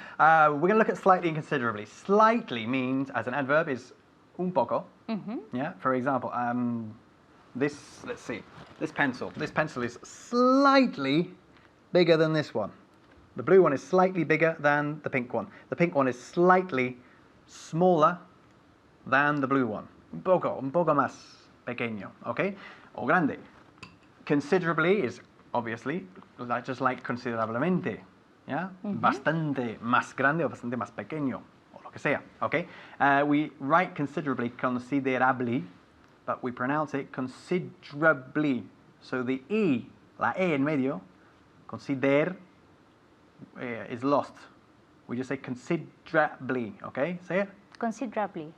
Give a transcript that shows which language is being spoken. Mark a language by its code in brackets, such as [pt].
[en] We're going to look at slightly and considerably. Slightly means, as an adverb, is [es] un poco. [en] Yeah. For example, let's see, this pencil. This pencil is slightly bigger than this one. The blue one is slightly bigger than the pink one. The pink one is slightly smaller than the blue one. [es] Un poco más pequeño, okay? O grande. [en] Considerably is obviously just like considerablemente, yeah? [es] Bastante más grande o bastante más pequeño, o lo que sea, okay? [en] We write considerably, considerably, but we pronounce it considerably. So the E, [es] la E en medio, [en] consider, is lost. We just say considerably, okay? Say it. Considerably.